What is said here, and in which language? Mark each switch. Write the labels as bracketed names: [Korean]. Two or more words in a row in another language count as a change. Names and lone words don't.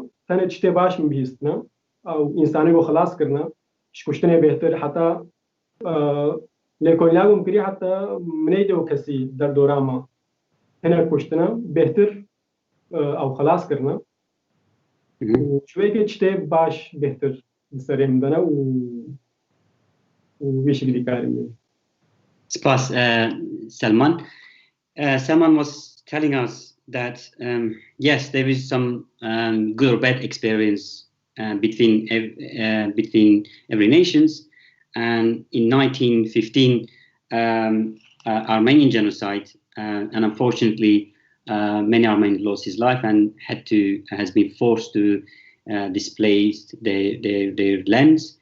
[Kurdish] tenê tiştê baş min bihîstine ew însanî got xilas kirine ji kuştinê bêhtir heta lêkolîna got min kiriye heta minê de kesî derdora me hinek kuştine bêhtir ew xilas kirine û ji wê tiştê baş bêhtir di serê min de ne û wê şekilî dikarim. Spas, Selman. [English] Selman was telling us that yes, there is some good or bad experience between every nations, and in 1915, Armenian genocide, and unfortunately, many Armenians lost his life and has been forced to displace their lands.